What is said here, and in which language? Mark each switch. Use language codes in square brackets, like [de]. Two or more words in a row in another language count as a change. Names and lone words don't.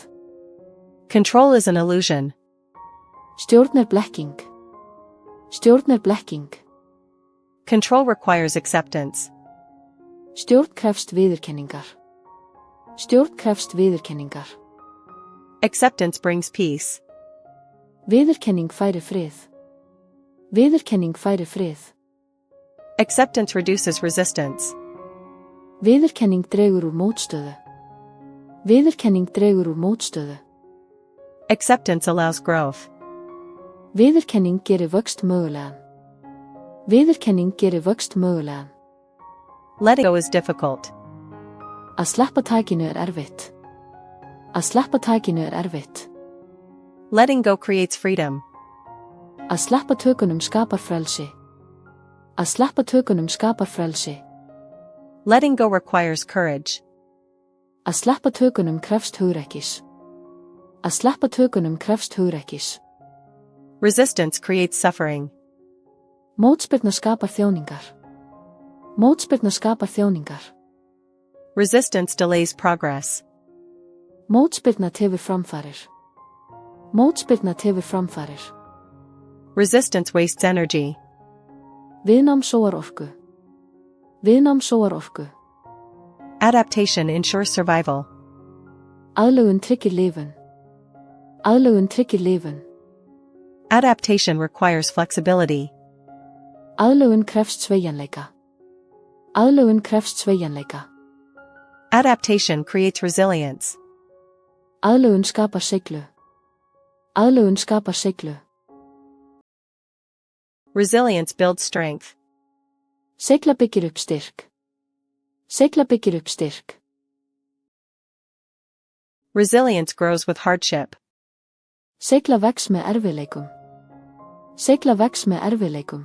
[en] Control is an illusion. [is] Stjórn blekking. Stjórn blekking. [en] Control requires acceptance. [is] Stjórn krefst viðurkenningar. Stjórn krefst viðurkenningar. [en] Acceptance brings peace. [is] Viðurkenning færir frið. Viðurkenning færir frið. [en] Acceptance reduces resistance. [is] Viðurkenning dregur úr mótstöðu. Viðurkenning dregur úr mótstöðu. [en] Acceptance allows growth. [is] Viðurkenning gerir vöxt mögulegan. Viðurkenning gerir vöxt mögulegan. [en] Letting go is difficult. [is] Að sleppa takinu erfitt. Að sleppa takinu erfitt. [en] Letting go creates freedom. [is] Að sleppa tökunum skapar frelsi. Að sleppa tökunum skapar frelsi. [en] Letting go requires courage. [is] Að sleppa tökunum krefst hugrekkis. Að sleppa tökunum krefst hugrekkis. [en] Resistance creates suffering. [is] Mótspyrna skapar þjáningar. Mótspyrna skapar þjáningar. [en] Resistance delays progress. [is] Mótspyrna tefur framfarir. Mótspyrna tefur framfarir. [en] Resistance wastes energy. [is] Viðnám sóar orku. Viðnám sóar orku. [en] Adaptation ensures survival. [is] Aðlögun tryggir lifun. Aðlögun tryggir lifun. [en] Adaptation requires flexibility. [is] Aðlögun krefst sveigjanleika. Aðlögun krefst sveigjanleika. [en] Adaptation creates resilience. [is] Aðlögun skapar seiglu. Aðlögun skapar seiglu. [en] Resilience builds strength. [is] Seigla byggir upp styrk. Seigla byggir upp styrk. [en] Resilience grows with hardship. [is] Seigla vex með erfiðleikum. Seigla vex með erfiðleikum.